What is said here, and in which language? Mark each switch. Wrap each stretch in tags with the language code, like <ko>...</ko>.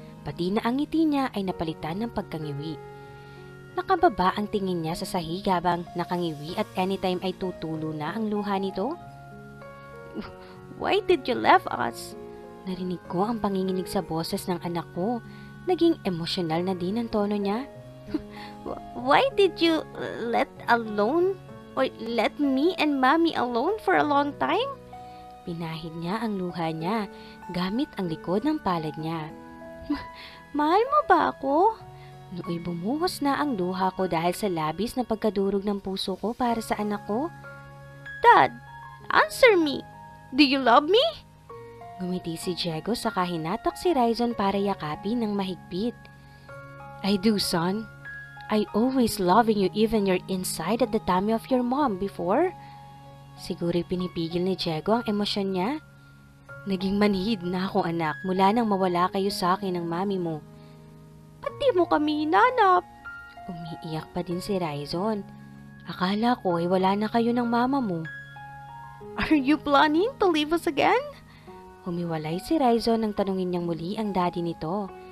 <tl>Pati na ang ngiti niya ay napalitan ng pagkangiwi. Nakababa ang tingin niya sa sahig habang nakangiwi at anytime ay tutulo na ang luha nito.</tl> <en>Why did you leave us?</en> <tl>Narinig ko ang panginginig sa boses ng anak ko. Naging emosyonal na din ang tono niya.</tl> <en>Why did you let me and mommy alone for a long time?</en> <tl>Pinahid niya ang luha niya gamit ang likod ng palad niya. Mahal mo ba ako? Nooy bumuhos na ang luha ko dahil sa labis na pagkadurog ng puso ko para sa anak ko.</tl> <en>Dad, answer me. Do you love me?</en> <tl>Ngumiti si Diego saka hinatak si Raizon para yakapin ng mahigpit.</tl> <en>I do, son. I always loving you even you're inside at the tummy of your mom before.</en> <tl>Siguro pinipigil ni Diego ang emosyon niya. Naging manhid na ako anak mula nang mawala kayo sa akin ng mami mo. Pati mo kami hinanap. Umiiyak pa din si Raizon. Akala ko ay wala na kayo ng mama mo.</tl> <en>Are you planning to leave us again?</en> <tl>Humiwalay si Raizon nang tanungin niyang muli ang daddy nito.</tl>